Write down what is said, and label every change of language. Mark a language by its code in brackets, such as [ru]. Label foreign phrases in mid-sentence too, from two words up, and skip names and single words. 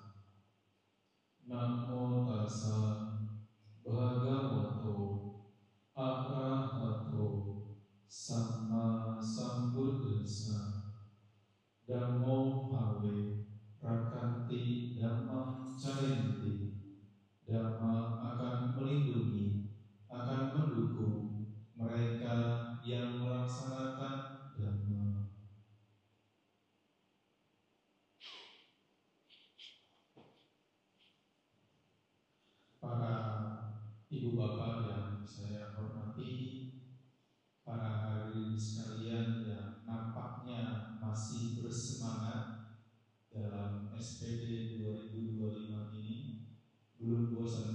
[pi] Namo tassa bhagavato arahato samma sambuddhassa. Dhammo hawe rakanti dhammam cayanti. [id] Dhamma akan melindungi, akan mendukung mereka yang melaksanakan Dhamma. Para ibu bapak yang saya hormati, para hadirin sekalian yang nampaknya masih bersemangat dalam SPD 2025 ini, belum bosan?